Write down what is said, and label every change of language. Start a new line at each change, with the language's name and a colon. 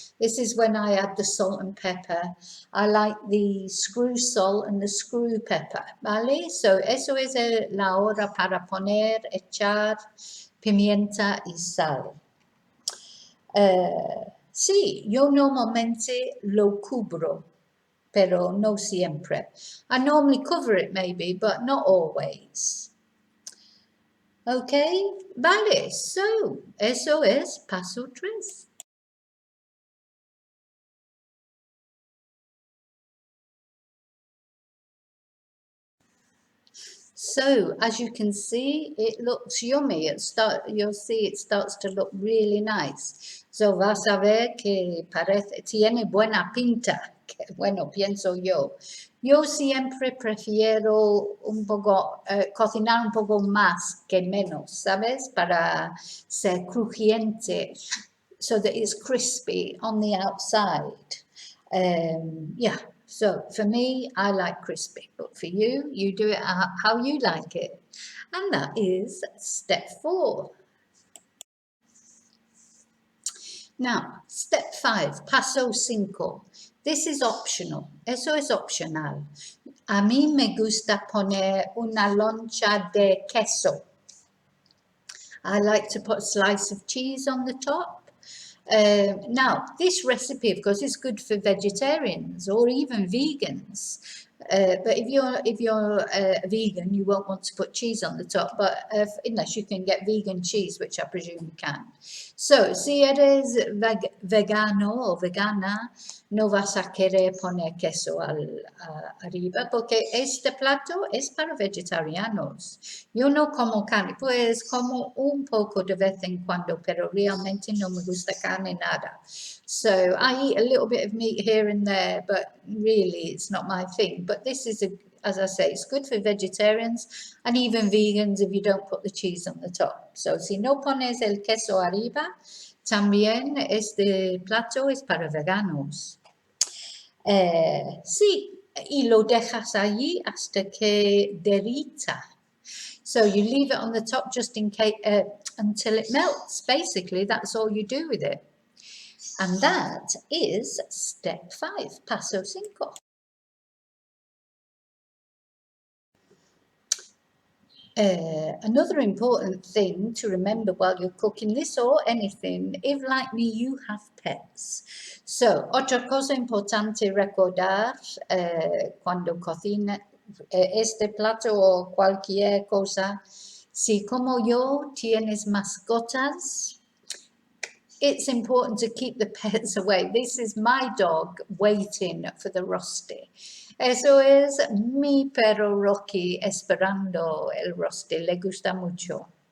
English: This is when I add the salt and pepper. I like the screw salt and the screw pepper, ¿vale?
Spanish: So, eso es la hora para poner, echar pimienta y sal. Sí, yo normalmente lo cubro, pero no siempre.
English: I normally cover it maybe, but not always.
Spanish: Okay, vale, so, eso es paso 3.
English: So, as you can see, it looks yummy. You'll see it starts to look really nice.
Spanish: So, vas a ver que tiene buena pinta. Que, bueno, pienso yo. Yo siempre prefiero un poco, cocinar un poco más que menos, ¿sabes? Para ser crujiente,
English: so that it's crispy on the outside. Yeah. So for me, I like crispy, but for you, you do it how you like it. And that is step 4. Now, step 5,
Spanish: paso 5.
English: This is optional.
Spanish: Eso es optional. A mí me gusta poner una loncha de queso.
English: I like to put a slice of cheese on the top. Now, this recipe, of course, is good for vegetarians or even vegans. But if you're a vegan, you won't want to put cheese on the top. But unless you can get vegan cheese, which I presume you can. So,
Spanish: si eres vegano o vegana, no vas a querer poner queso arriba, porque este plato es para vegetarianos. Yo no como carne, pues como un poco de vez en cuando, pero realmente no me gusta carne nada.
English: So I eat a little bit of meat here and there, but really it's not my thing. But this is, as I say, it's good for vegetarians and even vegans if you don't put the cheese on the top.
Spanish: So si no pones el queso arriba, también este plato es para veganos. Sí, y lo dejas allí hasta que derrita.
English: So you leave it on the top just in case until it melts. Basically, that's all you do with it. And that is step 5, paso 5. Another important thing to remember while you're cooking this or anything, if like me you have pets.
Spanish: So, otra cosa importante recordar cuando cocina este plato o cualquier cosa, si como yo tienes mascotas,
English: it's important to keep the pets away. This is my dog waiting for the rosti.
Spanish: Eso es mi perro Rocky esperando el rosti. Le gusta mucho.